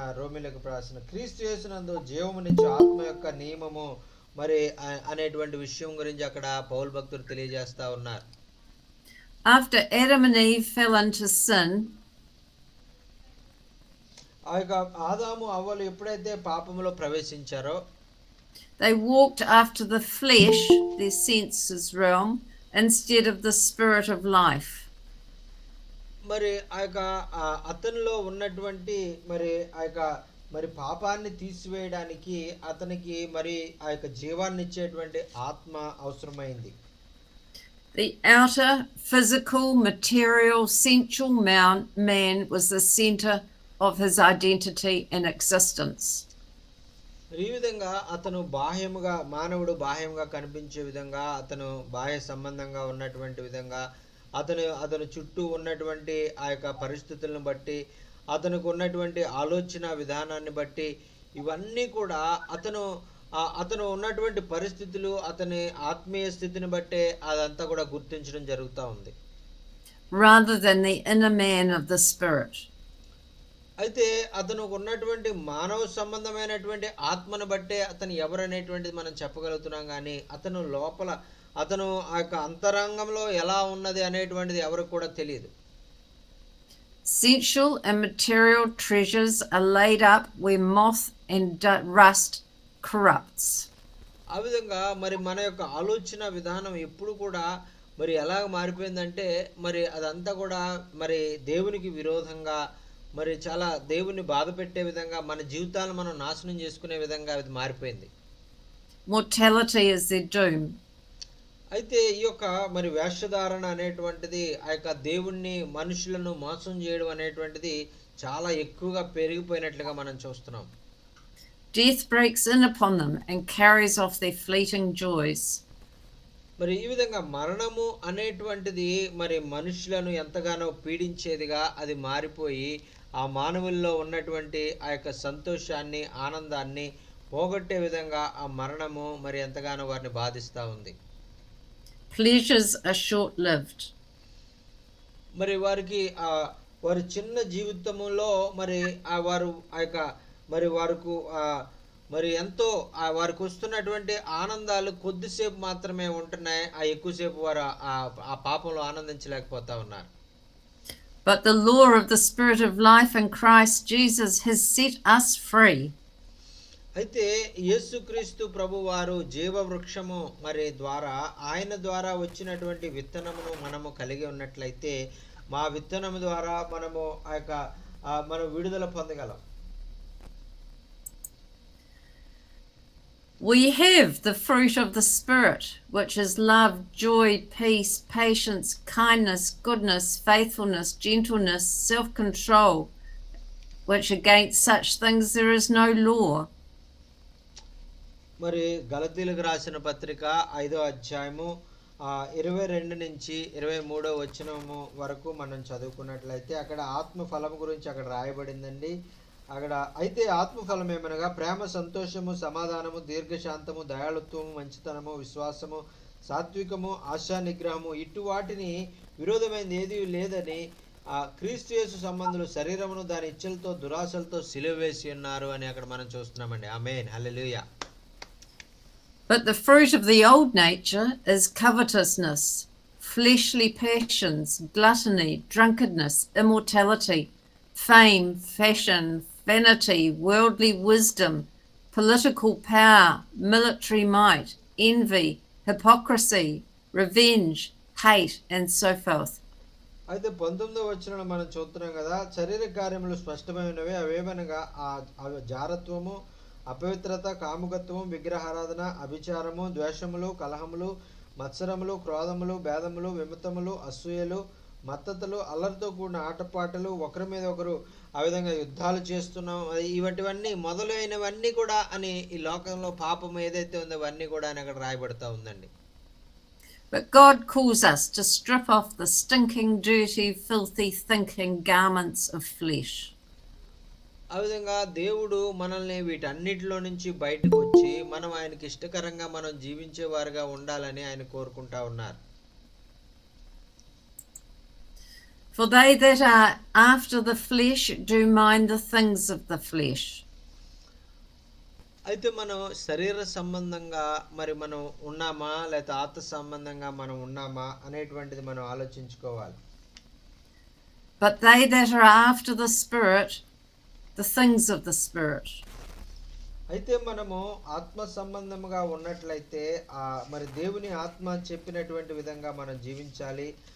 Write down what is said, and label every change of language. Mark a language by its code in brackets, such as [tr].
[te] రోమీయులకు రాసిన క్రీస్తు యేసునందు జీవమునిచ్చు ఆత్మ యొక్క నియమము మరి అనేటువంటి విషయం గురించి అక్కడ పౌలు భక్తుడు తెలియజేస్తా ఉన్నారు. [en] After Adam and Eve fell into sin, [te] ఆ యొక్క ఆదాము అవ్వలు ఎప్పుడైతే పాపములో ప్రవేశించారో, [en] they walked after the flesh, their senses realm, instead of the spirit of life. [te] మరి ఆ యొక్క అతనిలో ఉన్నటువంటి మరి ఆ యొక్క మరి పాపాన్ని తీసివేయడానికి అతనికి మరి ఆ యొక్క జీవాన్ని ఇచ్చేటువంటి ఆత్మ అవసరమైంది. [en] The outer, physical, material, sensual man was the center of his identity and existence. [te] ఈ విధంగా అతను మానవుడు బాహ్యముగా కనిపించే విధంగా, అతను బాహ్య సంబంధంగా ఉన్నటువంటి విధంగా, అతను చుట్టూ ఉన్నటువంటి ఆ యొక్క పరిస్థితులను బట్టి, అతనికి ఉన్నటువంటి ఆలోచన విధానాన్ని బట్టి, ఇవన్నీ కూడా అతను ఉన్నటువంటి పరిస్థితులు, అతని ఆత్మీయ స్థితిని బట్టే అదంతా కూడా గుర్తించడం జరుగుతూ ఉంది, [en] rather than the inner man of the spirit. [te] అయితే అతను ఉన్నటువంటి మానవ సంబంధమైనటువంటి ఆత్మను బట్టే అతను ఎవరనేటువంటిది మనం చెప్పగలుగుతున్నాం. కానీ అతను ఆ యొక్క అంతరంగంలో ఎలా ఉన్నది అనేటువంటిది ఎవరికి కూడా తెలియదు. [en] Sensual and material treasures are laid up where moth and rust corrupts. [te] ఆ విధంగా మరి మన యొక్క ఆలోచన విధానం ఎప్పుడు కూడా మరి ఎలా మారిపోయిందంటే, మరి అదంతా కూడా మరి దేవునికి విరోధంగా, మరి చాలా దేవుని బాధ పెట్టే విధంగా, మన జీవితాలను మనం నాశనం చేసుకునే విధంగా అది మారిపోయింది. [en] Mortality is their doom. [te] అయితే ఈ యొక్క మరి వేషధారణ అనేటువంటిది, ఆ యొక్క దేవుణ్ణి, మనుషులను మోసం చేయడం అనేటువంటిది చాలా ఎక్కువగా పెరిగిపోయినట్లుగా మనం చూస్తున్నాం. [en] Death breaks in upon them and carries off their fleeting joys. [te] మరి ఈ విధంగా మరణము అనేటువంటిది మరి మనుషులను ఎంతగానో పీడించేదిగా అది మారిపోయి ఆ మానవుల్లో ఉన్నటువంటి ఆ యొక్క సంతోషాన్ని, ఆనందాన్ని పోగొట్టే విధంగా ఆ మరణము మరి ఎంతగానో వారిని బాధిస్తూ ఉంది. [en] Pleasures are short-lived. [te] మరి వారికి వారి చిన్న జీవితంలో మరి వారు ఆ యొక్క మరి వారికి మరి ఎంతో వారికి వస్తున్నటువంటి ఆనందాలు కొద్దిసేపు మాత్రమే ఉంటున్నాయి. ఎక్కువసేపు వారు ఆ పాపంలో ఆనందించలేకపోతా ఉన్నారు. [en] But the law of the Spirit of life in Christ Jesus has set us free. [te] అయితే యేసుక్రీస్తు ప్రభు వారు జీవవృక్షము మరి ద్వారా ఆయన ద్వారా వచ్చినటువంటి విత్తనమును మనము కలిగి ఉన్నట్లయితే మా విత్తనము ద్వారా మనము మనం విడుదల పొందగలం. [en] We have the fruit of the Spirit, which is love, joy, peace, patience, kindness, goodness, faithfulness, gentleness, self-control, which against such things there is no law. [te] మరి గలతీలకు రాసిన పత్రిక 5వ అధ్యాయము 22 నుంచి 23వ వచనము వరకు మనం చదువుకున్నట్లయితే అక్కడ ఆత్మ ఫలం గురించి అక్కడ రాయబడిందండి. అక్కడ అయితే ఆత్మఫలం ఏమనగా ప్రేమ, సంతోషము, సమాధానము, దీర్ఘశాంతము, దయాళుత్వము, మంచితనము, విశ్వాసము, సాత్వికము, ఆశా నిగ్రహము, ఇటు వాటిని విరోధమైనది ఏది లేదని క్రీస్తు యేసు సంబంధులు శరీరమును దాని ఇచ్చలతో దురాశలతో సిలువ వేసి ఉన్నారు అని అక్కడ మనం చూస్తున్నామండి. ఆమేన్, హల్లెలూయా. [en] But the fruit of the old nature is covetousness, fleshly passions, gluttony, drunkenness, immorality, fame, fashion, vanity, worldly wisdom, political power, military might, envy, hypocrisy, revenge, hate, and so forth. [te] అయితే 19వ వచనంలో మనం చూస్తున్నాం కదా, శరీర కార్యములు స్పష్టమైనవి. అవేమనగా జారత్వము, అపవిత్రత, కాముకత్వము, విగ్రహారాధన, అభిచారము, ద్వేషములు, కలహములు, మత్సరములు, క్రోధములు, భేదములు, విమతములు, అసూయలు, మత్తతలు, అల్లరితో కూడిన ఆటపాటలు, ఒకరి మీద ఒకరు ఆ విధంగా యుద్ధాలు చేస్తున్నాం, ఇవన్నీ మొదలైనవన్నీ కూడా అని ఈ లోకంలో పాపం ఏదైతే ఉందో అవన్నీ కూడా అని అక్కడ రాయబడతా ఉందండి. [en] But God calls us to strip off the stinking, dirty, filthy, thinking garments of flesh. [te] ఆ విధంగా దేవుడు మనల్ని వీటన్నిటిలో నుంచి బయటకు వచ్చి మనం ఆయనకి ఇష్టకరంగా మనం జీవించేవారుగా ఉండాలని ఆయన కోరుకుంటా ఉన్నారు. [en] For they that are after the flesh do mind the things of the flesh. [te] అయితే మనం శరీర సంబంధంగా మరి మనం ఉన్నామా లేకపోతే ఆత్మ సంబంధంగా మనం ఉన్నామా అనేటువంటిది మనం ఆలోచించుకోవాలి. [en] But they that are after the Spirit, the things of the Spirit. [te] అయితే మనము ఆత్మ సంబంధముగా ఉన్నట్లయితే మరి దేవుని ఆత్మ చెప్పినటువంటి విధంగా మనం జీవించాలి.